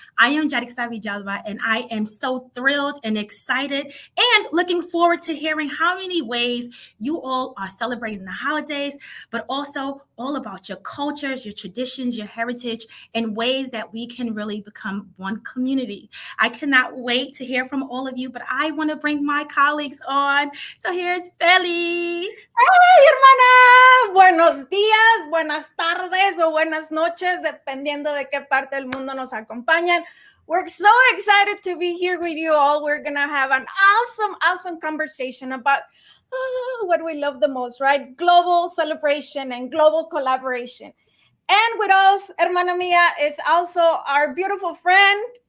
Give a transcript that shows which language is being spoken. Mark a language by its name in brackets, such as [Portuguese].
[English] I am Jadiksavi Jalva, and I am so thrilled and excited and looking forward to hearing how many ways you all are celebrating the holidays, but also all about your cultures, your traditions, your heritage, and ways that we can really become one community. I cannot wait to hear from all of you, but I want to bring my colleagues on. So here's Feli. [Spanish] ¡Hey, hermana! Buenos días, buenas tardes o buenas noches, dependiendo de qué parte del mundo nos acompañan. [English] We're so excited to be here with you all. We're going to have an awesome conversation about what we love the most, right? Global celebration and global collaboration. And with us, [Spanish] hermana mía, [English] is also our beautiful friend,